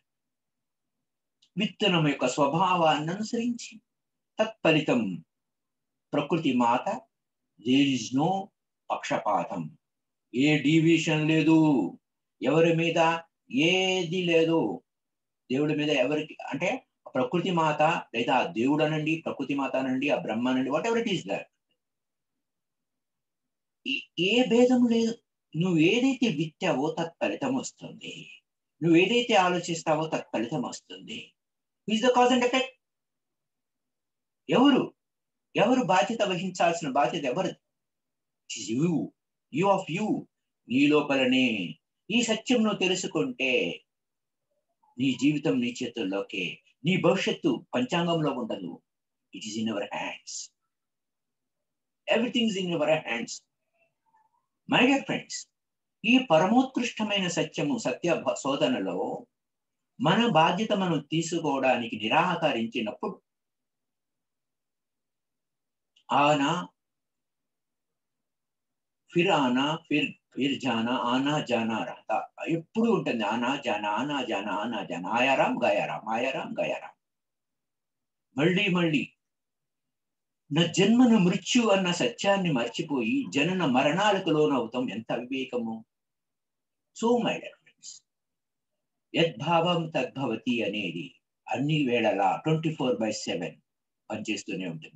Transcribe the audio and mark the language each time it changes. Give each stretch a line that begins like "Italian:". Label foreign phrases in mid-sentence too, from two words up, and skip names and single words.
Telugu: విత్తనం యొక్క స్వభావాన్ని అనుసరించి తత్ఫలితం ప్రకృతి మాత,
English: there is no
Telugu: పక్షపాతం, ఏ డివిషన్ లేదు, ఎవరి మీద ఏది లేదు. దేవుడి మీద ఎవరికి అంటే ప్రకృతి మాత, లేదా దేవుడు అనండి, ప్రకృతి మాత అనండి, ఆ బ్రహ్మ అనండి,
English: whatever it is that,
Telugu: ఏ భేదం లేదు. నువ్వు ఏదైతే విత్తావో తత్ఫలితం వస్తుంది. నువ్వు ఏదైతే ఆలోచిస్తావో తత్ఫలితం వస్తుంది.
English: is the cause and effect.
Telugu: ఎవరు బాధ్యత వహించాల్సిన బాధ్యత ఎవరు?
English: you of you.
Telugu: నీ లోపలనే ఈ సత్యం నువ్వు తెలుసుకుంటే నీ జీవితం నీ చేతుల్లోకే. నీ భవిష్యత్తు పంచాంగంలో ఉండదు.
English: it is in our hands. everything is in our hands. my dear friends,
Telugu: ఈ పరమోత్కృష్టమైన సత్య శోధనలో మన బాధ్యత మనం తీసుకోవడానికి నిరాకరించినప్పుడు
Hindi: आना फिर आना फिर जाना, आना जाना रहता
Telugu: ఎప్పుడు ఉంటుంది.
Hindi: आना जाना, आना जाना, आना जाना, आयाराम गयाराम, आयाराम गयाराम.
Telugu: మళ్ళీ నా జన్మను మృత్యు అన్న సత్యాన్ని మర్చిపోయి జనన మరణాలకు లోనవుతాం. ఎంత వివేకము!
English: so my dear friends,
Telugu: యద్భావం తద్భవతి అనేది అన్ని వేళలా 24/7 పనిచేస్తూనే ఉంటుంది.